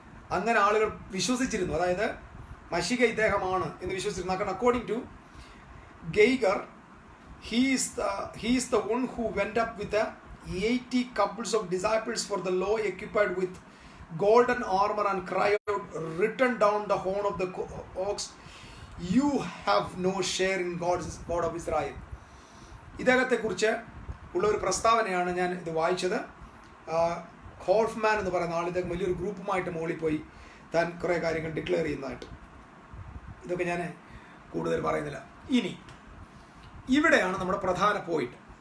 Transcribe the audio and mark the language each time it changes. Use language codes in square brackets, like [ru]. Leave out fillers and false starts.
[ml] അങ്ങനെ ആളുകൾ വിശ്വസിച്ചിരുന്നു. അതായത് മഷിക ഇദ്ദേഹമാണ് എന്ന് വിശ്വസിച്ചിരുന്നു. [en] According to Geiger, he is the one who went up with the 80 couples of disciples for the law, equipped with golden armor, and cried out, "Written down the horn of the ox, you have no share in God of Israel." [ml] ഇദ്ദേഹത്തെക്കുറിച്ച് ഉള്ള ഒരു പ്രസ്താവനയാണ് ഞാൻ ഇത് വായിച്ചത്. ഹോൾഫ്മാൻ എന്ന് പറയുന്ന ആൾ ഇദ്ദേഹം വലിയൊരു ഗ്രൂപ്പുമായിട്ട് മുകളിൽ പോയി താൻ കുറേ കാര്യങ്ങൾ ഡിക്ലെയർ ചെയ്യുന്നതായിട്ട്. ഇതൊക്കെ ഞാൻ കൂടുതൽ പറയുന്നില്ല. ഇനി ഇവിടെയാണ് നമ്മുടെ പ്രധാന പോയിന്റ്.